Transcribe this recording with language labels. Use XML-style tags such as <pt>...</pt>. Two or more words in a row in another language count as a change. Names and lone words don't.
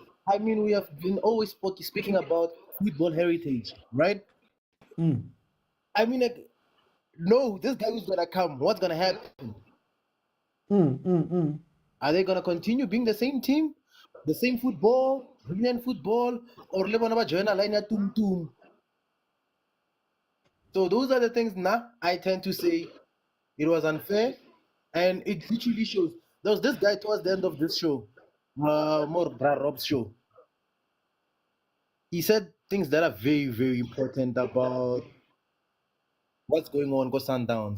<en>I mean, we have been always speaking about football heritage, right? I mean, no, this guy is gonna come. What's gonna happen? Are they gonna continue being the same team, the same football, brilliant football, or</en> <nso>le bona ba</nso> <en>join a line ya tum tum? So those are the things now I tend to say it was unfair, and it literally shows. There was this guy towards the end of this show, more Rob's show. He said things that are very, very important about what's going on with Sundowns.</en>